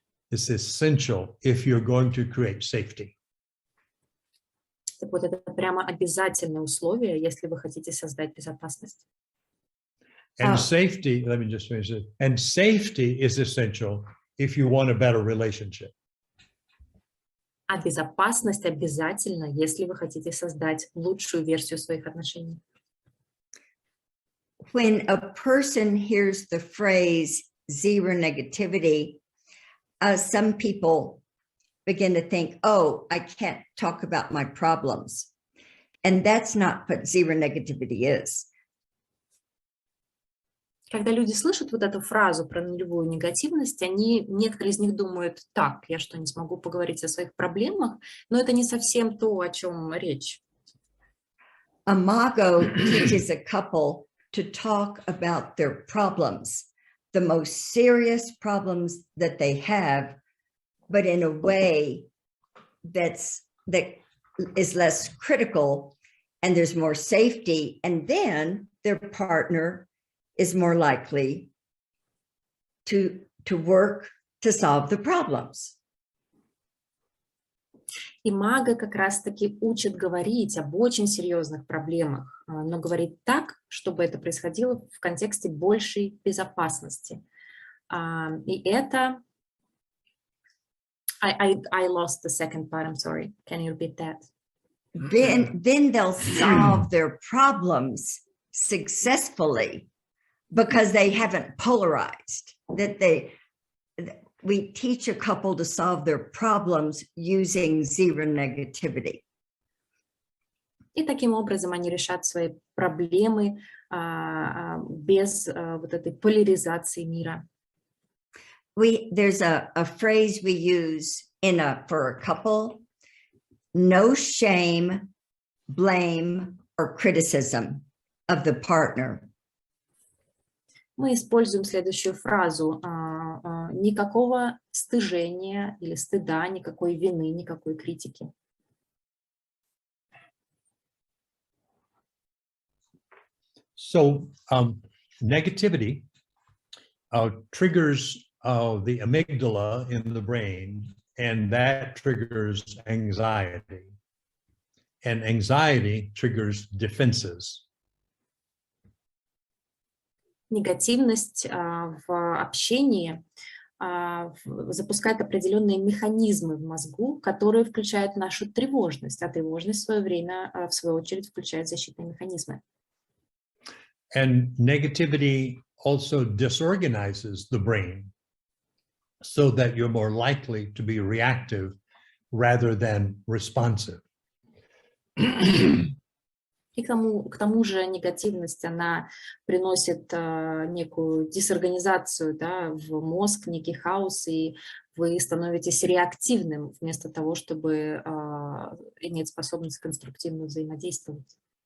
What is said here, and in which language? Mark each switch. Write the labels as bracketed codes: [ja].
[en] It's essential if you're going to create safety. [ru] Так вот, это прямо обязательное условие, если вы хотите создать безопасность. [en] And safety, let me just finish it. And safety is essential if you want a better relationship. [ru] А безопасность обязательно, если вы хотите создать лучшую версию своих отношений. [en] When a person hears the phrase zero negativity, some people begin to think, oh, I can't talk about my problems. And that's not what zero negativity is. [ru] Когда люди слышат вот эту фразу про нулевую негативность, некоторые из них думают, так, я что, не смогу поговорить о своих проблемах? Но это не совсем то, о чем речь. [en] Imago teaches a couple to talk about their problems, the most serious problems that they have, but in a way that is less critical, and there's more safety, and then their partner is more likely to work to solve the problems. [ru] Имаго как раз-таки учит говорить об очень серьезных проблемах, но говорить так, чтобы это происходило в контексте большей безопасности. И это... [en] I lost the second part, I'm sorry. Can you repeat that? Then they'll solve their problems successfully because they haven't polarized, we teach a couple to solve their problems using zero negativity. [ru] И таким образом они решат свои проблемы без вот этой поляризации мира. [en] There's a phrase we use for a couple: no shame, blame, or criticism of the partner. [ru] Мы используем следующую фразу: никакого стыжения или стыда, никакой вины, никакой критики. [en] So negativity triggers the amygdala in the brain, and that triggers anxiety. And anxiety triggers defenses. [ru] Негативность в общении запускает определенные механизмы в мозгу, которые включают нашу тревожность, а тревожность в свое время, в свою очередь, включает защитные механизмы. [en] And negativity also disorganizes the brain so that you're more likely to be reactive rather than responsive. [ru] И к тому же негативность, она приносит некую дисорганизацию, да, в мозг, некий хаос, и вы становитесь реактивным вместо того, чтобы иметь способность конструктивно взаимодействовать.